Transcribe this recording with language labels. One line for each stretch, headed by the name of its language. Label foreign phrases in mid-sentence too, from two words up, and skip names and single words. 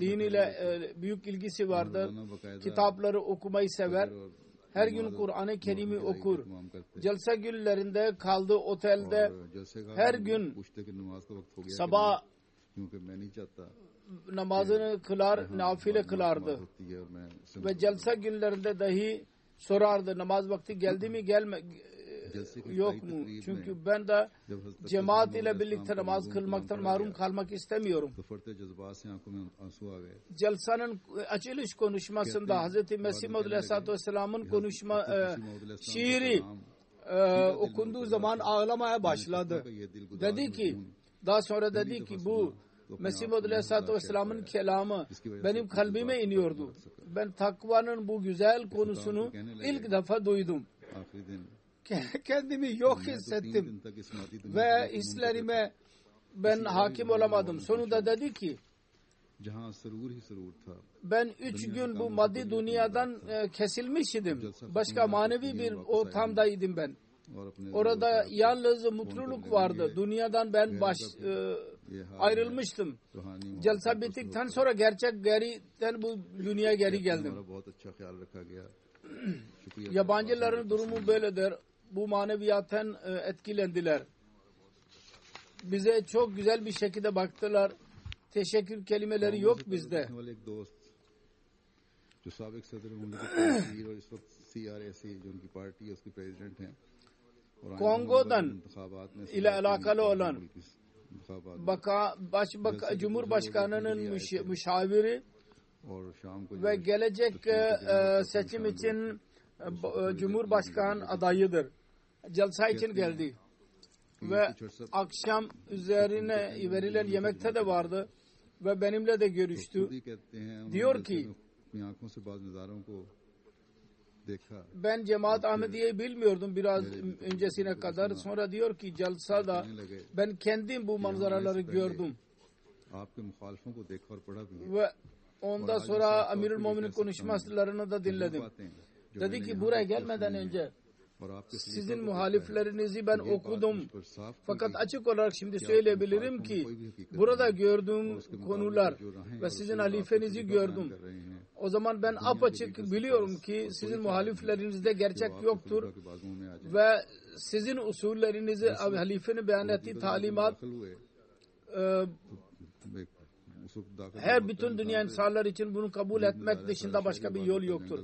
Turkish: Din ile büyük ilgisi vardır. Kitapları okumayı sever. Her gün Kur'an-ı Kerim'i okur. Celsa günlerinde kaldığı otelde her gün sabah namazını kılar, nafile kılardı.
Urdu: ہوتی ہے اور میں اس سے
Turkish: Ve celsa günlerinde dahi sorardı, namaz vakti geldi mi yok mu? Çünkü ben de cemaat ile birlikte namaz kılmaktan mahrum kalmak istemiyorum.
Urdu: تو فرتے جذبات سے آنکھوں میں آنسو آ گئے.
Turkish: Celsanın açılış konuşmasında Hz. Mesih Maud Aleyhisselatü Vesselam'ın konuşma şiiri okunduğu zaman ağlamaya başladı. Dedi ki, daha sonra dedi ki bu Mesih Maud Aleyhisselatü Vesselam'ın kelamı benim kalbime iniyordu. Ben takvanın bu güzel konusunu ilk defa duydum.
Urdu: آخری دن
Turkish: Kendimi yok hissettim ve hislerime ben hakim olamadım. Sonunda dedi ki,
Urdu: جہاں سرور ہی سرور تھا.
Turkish: ben 3 gün bu maddi dünyadan kesilmiş idim. Başka manevi bir ortamdaydım ben.
Urdu: اور اپنے
Turkish: Orada yalnız mutluluk vardı. Dünyadan ben ayrılmıştım.
Urdu: रूहानी
Turkish: Celsa bittikten sonra geriden bu dünyaya geri geldim.
Urdu: ہمارا بہت اچھا خیال رکھا گیا. शुक्रिया.
Turkish: Yabancıların durumu böyledir. Bu maneviyattan etkilendiler. Bize çok güzel bir şekilde baktılar. Teşekkür kelimeleri yok bizde.
Urdu: والے ایک دوست جو سابق صدر ملک اور اس وقت CRAC جو ان کی پارٹی ہے اس کے پریزیڈنٹ ہیں. और
Turkish: Kongo'dan ile alakalı olan Cumhurbaşkanı'nın müşaviri
Urdu: اور شام کو
Turkish: ve gelecek seçim için Cumhurbaşkan adayıdır. Celsa için geldi. Ve akşam üzerine verilen yemekte de vardı ve benimle de görüştü.
Urdu: خود ہی کہتے ہیں
Turkish: Diyor ki,
Urdu: اپنی آنکھوں سے باز نظاروں کو دیکھا.
Turkish: ben Cemaat Ahmediye'yi bilmiyordum biraz öncesine kadar. Sonra diyor ki Celsa'da ben kendim bu manzaraları gördüm.
Urdu: آپ کے مخالفوں کو دیکھا اور پڑھا بھی ہے.
Turkish: Ve ondan sonra Amirül Mu'minin konuşmalarını da dinledim. Dedi ki buraya gelmeden önce
Urdu: اور آپ کے
Turkish: sizin muhaliflerinizi ben okudum. Fakat açık olarak şimdi söyleyebilirim ki burada gördüğüm konular ve sizin halifenizi gördüm. O zaman ben apaçık biliyorum ki sizin muhaliflerinizde gerçek yoktur ve sizin usullerinizi halifenin beyan ettiği talimat her bütün dünya insanlar için bunu kabul etmek dışında başka bir yol yoktur.